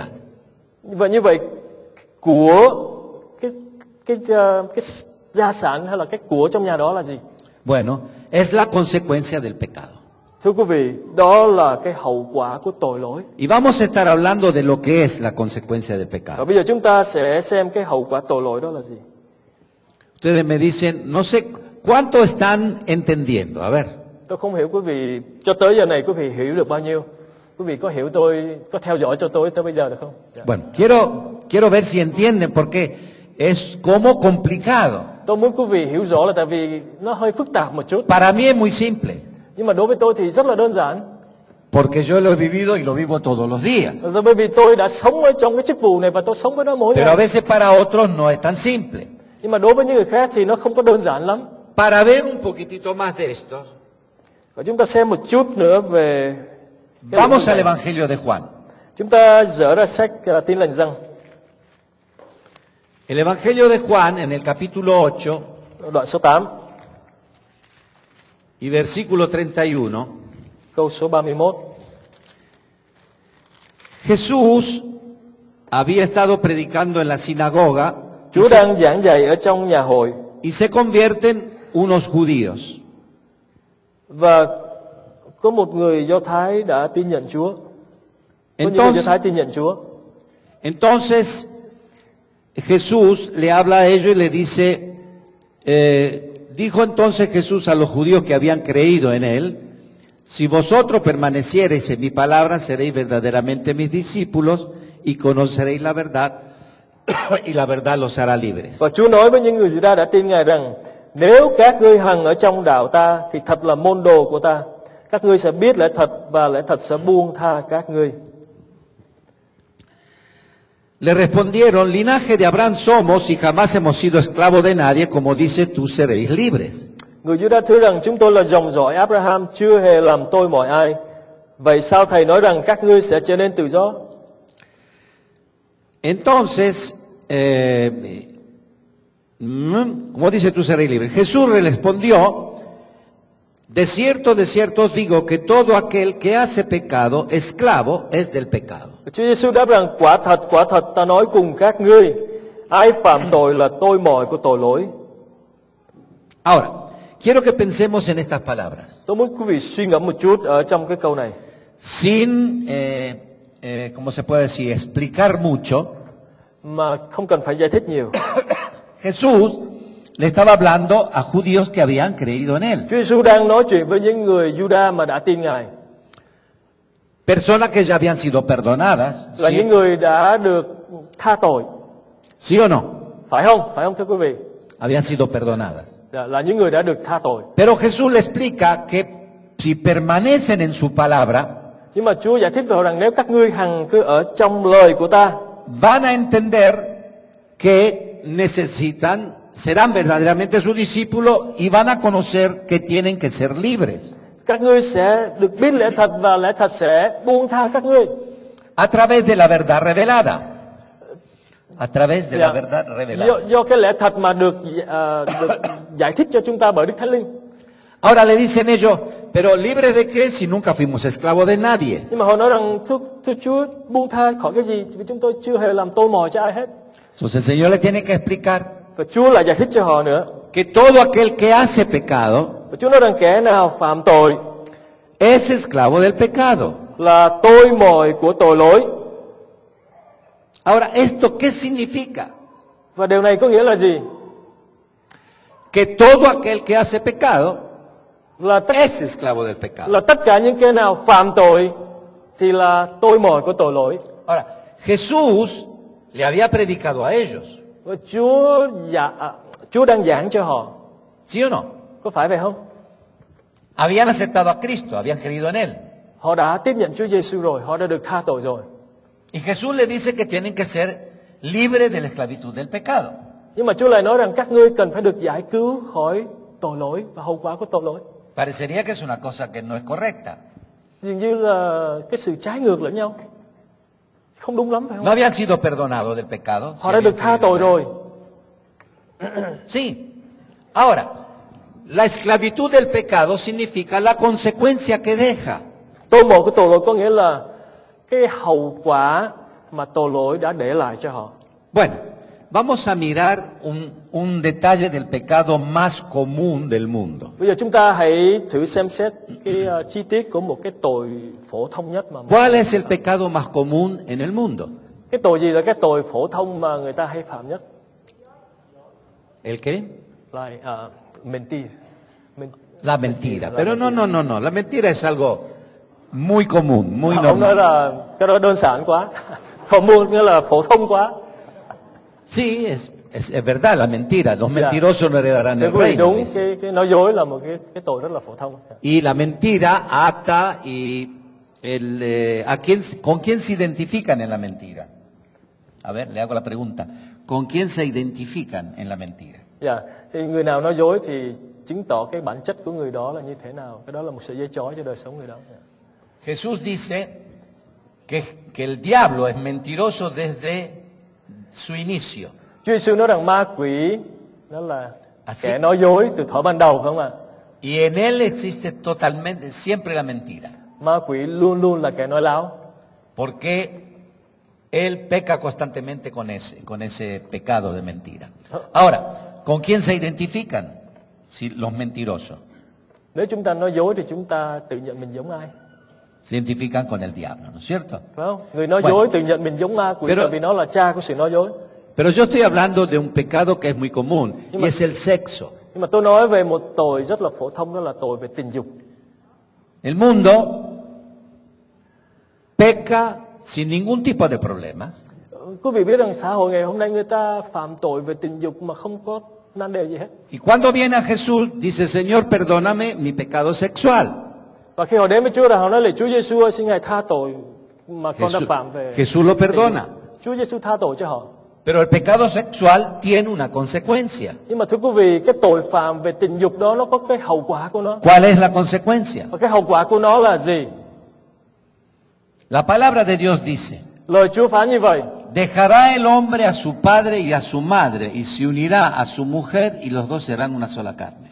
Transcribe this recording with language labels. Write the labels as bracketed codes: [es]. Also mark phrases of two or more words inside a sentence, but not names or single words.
[vi] Và như vậy của cái gia sản hay là cái của trong nhà đó là gì? [es] Bueno, es la consecuencia del pecado. [vi] Thưa quý vị, đó là cái hậu quả của tội lỗi. [es] Y vamos a estar hablando de lo que es la consecuencia del [vi] Và [es] pecado. [vi] bây giờ chúng ta sẽ xem cái hậu quả tội lỗi đó là gì. [es] Ustedes me dicen, no sé cuánto están entendiendo. A ver, [vi] Tôi không hiểu quý vị, cho tới giờ này quý vị hiểu được bao nhiêu? Quý vị có hiểu tôi, có theo dõi cho tôi tới bây giờ được không? Dạ. [es] bueno, quiero quiero ver si entienden porque es como complicado. [vi] Tôi muốn quý vị hiểu rõ là tại vì nó hơi phức tạp một chút. [es] Para mí es muy simple, [vi] Nhưng mà đối với tôi thì rất là đơn giản. [es] porque yo lo he vivido y lo vivo todos los días. [vi] Bởi vì tôi đã sống ở trong cái chức vụ này và tôi sống với nó mỗi [es] Pero a [vi] ngày. [es] veces para otros no es tan simple. [vi] Nhưng mà đối với những người khác thì nó không có đơn giản lắm. [es] Para ver un poquitito más de esto, [vi] Và chúng ta xem một chút nữa về cái lĩnh vực [es] vamos al [vi] này. [es] Evangelio de Juan. [vi] Chúng ta dở ra sách Tin lành Giăng, [es] El Evangelio de Juan, en el capítulo 8 [vi] đoạn số 8, [es] y versículo 31, [vi] câu số 31. [es] Jesús había estado predicando en la sinagoga [vi] Chúa đang giảng dạy ở trong nhà hội [es] y se convierten unos judíos. [vi] và có một người Do Thái đã tin nhận Chúa. Có những người Do Thái tin nhận Chúa. [es] Entonces Jesús le habla a ellos y le dice, dijo entonces Jesús a los judíos que habían creído en él, si vosotros permaneciereis en mi palabra, seréis verdaderamente mis discípulos y conoceréis la verdad, y la verdad los hará libres. [vi] Và Chúa nói với những người Giu-đa đã tin Ngài rằng, nếu các ngươi hằng ở trong đạo ta thì thật là môn đồ của ta. Các ngươi sẽ biết lẽ thật và lẽ thật sẽ buông tha các ngươi. [es] Le respondieron, linaje de Abraham somos y jamás hemos sido esclavos de nadie, como dice tú seréis libres. [vi] Người Giu-đa thưa rằng chúng tôi là dòng dõi Abraham, chưa hề làm tôi mọi ai. Vậy sao thầy nói rằng các ngươi sẽ trở nên tự do? [es] Entonces, como dice tú seréis libres. Jesús le respondió, de cierto os digo que todo aquel que hace pecado, esclavo es del pecado. [vi] Chúa Giêsu đáp rằng quả thật ta nói cùng các ngươi, ai phạm tội là tôi mồi của tội lỗi. [es] Ahora, quiero que pensemos en estas palabras, [vi] Tôi muốn quý vị suy ngẫm một chút ở trong cái câu này, [es] sin, ¿cómo se puede decir? Explicar mucho. [vi] mà không cần phải giải thích nhiều. [es] Jesús le estaba hablando a judíos que habían creído en él. [vi] Chúa Giêsu đang nói chuyện với những người Giu-đa mà đã tin Ngài, [es] Personas que ya habían sido perdonadas. [vi] là những [es] ¿Sí? [vi] người đã được tha tội, [es] ¿Sí o no? [vi] phải không thưa quý vị? [es] Habían sido perdonadas. [vi] Là những người đã được tha tội. [es] Pero Jesús le explica que si permanecen en su palabra, [vi] Nhưng mà Chúa giải thích với họ rằng nếu các ngươi hằng cứ ở trong lời của ta, [es] van a entender que necesitan, serán verdaderamente su discípulo y van a conocer que tienen que ser libres. [vi] các ngươi sẽ được biết lẽ thật và lẽ thật sẽ buông tha các ngươi. [es] A través de la verdad revelada. A través de la verdad revelada. [vi] Do cái lẽ thật mà được giải thích cho chúng ta bởi Đức Thánh Linh. [es] Ahora le dicen ellos, pero libre de qué si nunca fuimos esclavos de nadie. [vi] Nhưng mà họ nói rằng thưa Chúa, buông tha khỏi cái gì? Vì chúng tôi chưa hề làm tôi mồi cho ai hết. [es] Entonces el Señor le tiene que explicar [vi] Và Chúa lại giải thích cho họ nữa. [es] que todo aquel que hace pecado [vi] Và Chúa nói rằng kẻ nào phạm tội [es] es esclavo del pecado. [vi] là tôi mồi của tội lỗi. [es] Ahora, ¿esto qué significa? [vi] Và điều này có nghĩa là gì? [es] Que todo aquel que hace pecado [vi] Là [es] es esclavo del pecado. [vi] tất cả những kẻ nào phạm tội thì là tôi mồi của tội lỗi. [es] Ahora, Jesús le había predicado a ellos, [vi] Và Chúa đang giảng cho họ. [es] ¿sí o no? [vi] Có phải vậy không? [es] Habían aceptado a Cristo, habían creído en Él. [vi] Họ đã tiếp nhận Chúa Giêsu rồi, họ đã được tha tội rồi. [es] Y Jesús le dice que tienen que ser libres de la esclavitud del pecado. [vi] Nhưng mà Chúa lại nói rằng các ngươi cần phải được giải cứu khỏi tội lỗi và hậu quả của tội lỗi. [es] Parecería que es una cosa que no es correcta. [vi] Dường như là cái sự trái ngược lẫn nhau. Không đúng lắm phải [es] No [vi] không? [es] habían sido perdonados del pecado. [vi] Họ đã được tha tội rồi. [es] Sí. Ahora, la esclavitud del pecado significa la consecuencia que deja. [vi] Tội mồi của tội lỗi có nghĩa là cái hậu quả mà tội lỗi đã để lại cho họ. [es] Bueno, vamos a mirar un detalle del pecado más común del mundo. [vi] Bây giờ chúng ta hãy thử xem xét cái chi tiết của một cái tội phổ thông nhất mà [es] ¿Cuál es el pecado más común en el mundo? [vi] cái tội gì là cái tội phổ thông mà người ta hay phạm nhất? [es] ¿El qué? Là mentir. La mentira. Pero no. La mentira es algo muy común, muy [vi] Ông nói [es] normal. [vi] là cái đó đơn giản quá. Không mua nghĩa là phổ thông quá. [es] Sí, es verdad la mentira. Los [vi] Dạ. [es] mentirosos no heredarán [vi] Thưa [es] el [vi] quý vị, [es] reino. [vi] đúng, [es] dice. [vi] cái nói dối là một cái tội rất là phổ thông. [es] Y la mentira ata y ¿con quién se identifican en la mentira? A ver, le hago la pregunta. ¿Con quién se identifican en la mentira? [vi] Dạ, thì người nào nói dối thì chứng tỏ cái bản chất của người đó là như thế nào. Cái đó là một sợi dây trói cho đời sống người đó. [es] Jesús dice que el diablo es mentiroso desde su inicio. [vi] Chúa Giêsu nói rằng ma quỷ nó là [es] Así. [vi] kẻ nói dối từ thuở ban đầu, phải không ạ? [es] Y en él existe totalmente, siempre la mentira. [vi] Ma quỷ luôn luôn là kẻ nói láo. [es] Porque él peca constantemente con ese pecado de mentira. Ahora, ¿con quién se identifican si los mentirosos? [vi] Nếu chúng ta nói dối thì chúng ta tự nhận mình giống ai? [es] Se identifican con el diablo, ¿no es cierto? [vi] Phải không? Người nói [es] Bueno. [vi] dối tự nhận mình giống ma quỷ [es] Pero- [vi] tại vì nó là cha của sự nói dối. [es] Pero yo estoy hablando de un pecado que es muy común y es el sexo. [vi] Nhưng mà tôi nói về một tội rất là phổ thông, đó là tội về tình dục. [es] El mundo peca sin ningún tipo de problemas. [vi] Quý vị biết rằng xã hội ngày hôm nay người ta phạm tội về tình dục mà không có nan đề gì hết. [es] Y cuando viene a Jesús, dice, Señor, perdóname mi pecado sexual. [vi] Và khi họ đến với Chúa, họ nói là Chúa Giêsu ơi, xin Ngài tha tội mà con đã phạm về. Jesús lo perdona. Chúa Giêsu tha tội cho họ. [es] Pero el pecado sexual tiene una consecuencia. [vi] Nhưng mà thưa quý vị, cái tội phạm về tình dục đó nó có cái hậu quả của nó. [es] ¿Cuál es la consecuencia? [vi] Và cái hậu quả của nó là gì? [es] La palabra de Dios dice, [vi] Lời Chúa phán như vậy: [es] dejará el hombre a su padre y a su madre y se unirá a su mujer y los dos serán una sola carne.